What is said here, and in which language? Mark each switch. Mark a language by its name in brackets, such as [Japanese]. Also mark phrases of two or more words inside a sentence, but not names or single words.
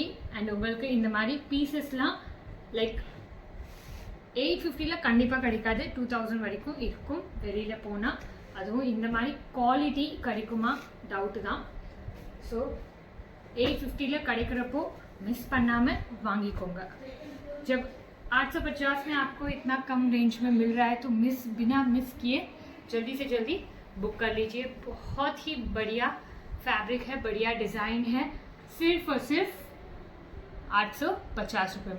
[Tamil] அண்ட் உங்களுக்கு இந்த மாதிரி பீசஸ்லாம் லைக் 850ல கண்டிப்பாக கிடைக்காது, 2000 வரைக்கும் இருக்கும் வெளியில் போனால். அதுவும் இந்த மாதிரி குவாலிட்டி கிடைக்குமா டவுட்டு தான். ஸோ 850ல கிடைக்கிறப்போ मिस பண்ணாமல் வாங்கிக்கோங்க. [Hindi] जब 850 में आपको इतना कम रेंज में मिल रहा है तो बिना मिस किए जल्दी से जल्दी बुक कर लीजिए. बहुत ही बढ़िया फैब्रिक है, बढ़िया डिज़ाइन है. सिर्फ और सिर्फ 850 रुपये में.